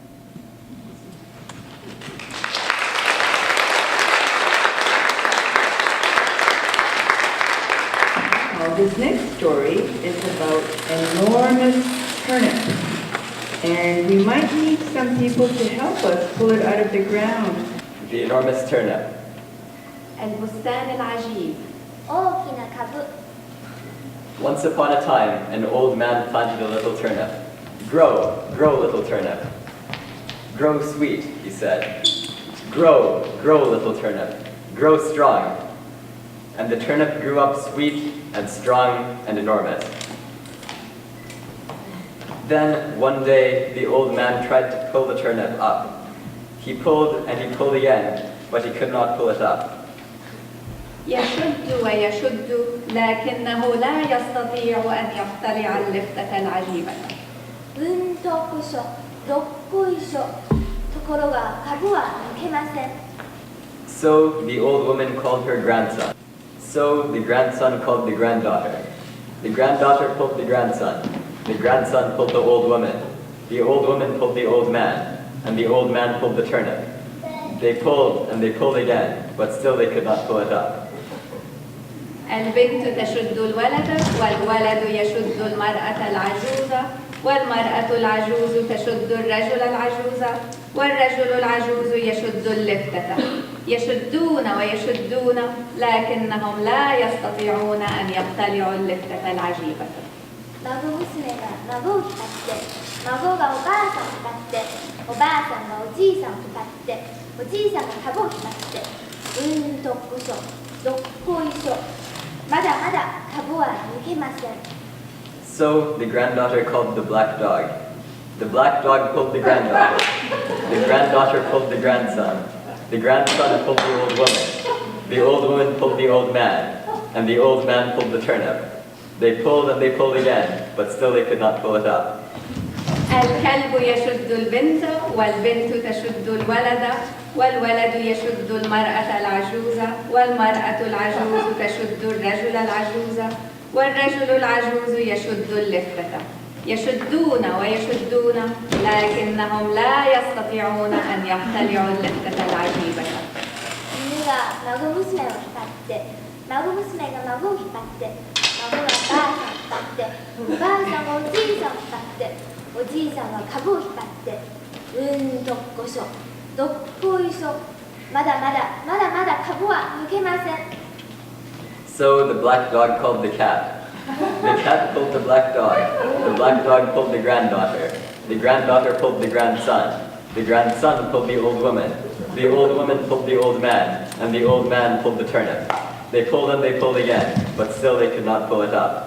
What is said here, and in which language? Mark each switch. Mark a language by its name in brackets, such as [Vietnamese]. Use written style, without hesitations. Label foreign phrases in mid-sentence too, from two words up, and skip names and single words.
[English] Well, this next story is about an enormous turnip. And we might need some people to help us pull it out of the ground. The enormous turnip. [Arabic] البستان العجيب. [Japanese] 大きな株 [English] Once upon a time, an old man planted a little turnip. Grow, grow, little turnip. Grow sweet, he said. Grow, grow, little turnip. Grow strong. And the turnip grew up sweet and strong and enormous. Then, one day, the old man tried to pull the turnip up. He pulled and he pulled again, but he could not pull it up. [Arabic] يشد ويشد لكنه لا يستطيع أن يقتلع اللفتة العجيبة. [Japanese] うんとこしょどっこいしょところが株は抜けません [English] So the old woman called her grandson. So the grandson called the granddaughter. The granddaughter pulled the grandson. The grandson pulled the old woman. The old woman pulled the old man. And the old man pulled the turnip. They pulled and they pulled again, but still they could not pull it up. [Arabic] البنت تشد الولد والولد يشد المرأة العجوزة والمرأة العجوز تشد الرجل العجوز والرجل العجوز يشد اللفتة يشدون ويشدون لكنهم لا يستطيعون أن يقتلعوا اللفتة العجيبة. [Japanese] 孫娘が孫を引っ張って孫がおばあさんを引っ張っておばあさんがおじいさんを引っ張っておじいさんが株を引っ張ってうんとっこしょどっこいしょまだまだ株は抜けません [English] So the granddaughter called the black dog. The black dog pulled the granddaughter. The granddaughter pulled the grandson. The grandson pulled the old woman. The old woman pulled the old man. And the old man pulled the turnip. They pulled and they pulled again, but still they could not pull it up. [Arabic] الكلب يشد البنت والبنت تشد الولد والولد يشد المرأة العجوزة والمرأة العجوز تشد الرجل العجوز والرجل العجوز يشد اللفتة يشدون ويشدون لكنهم لا يستطيعون أن يقتلعوا اللفتة العجيبة. [Japanese] 犬が孫娘を引っ張って孫娘が孫を引っ張って孫がおばあさんを引っ張っておばあさんがおじいさんを引っ張っておじいさんが株を引っ張ってうんどっこしょどっこいしょまだまだまだまだ株は抜けません [English] So the black dog called the cat. The cat pulled the black dog. The black dog pulled the granddaughter. The granddaughter pulled the grandson. The grandson pulled the old woman. The old woman pulled the old man. And the old man pulled the turnip. They pulled and they pulled again, but still they could not pull it up.